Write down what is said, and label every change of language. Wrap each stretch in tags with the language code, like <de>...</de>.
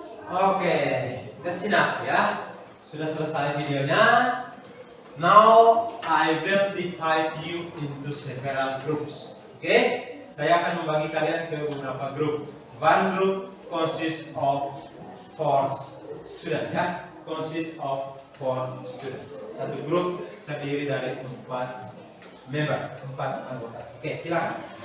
<id>Oke,</id> <en>that's enough</en> <id>ya. Sudah selesai videonya.</id> <en>Now I will divide you into several groups.</en> <id>Oke, saya akan membagi kalian ke beberapa grup.</id> <en>One group consists of 4 students ya. Consists of 4 students.</en> <id>Satu grup terdiri dari 4 member, 4 anggota. Oke, silakan.</id>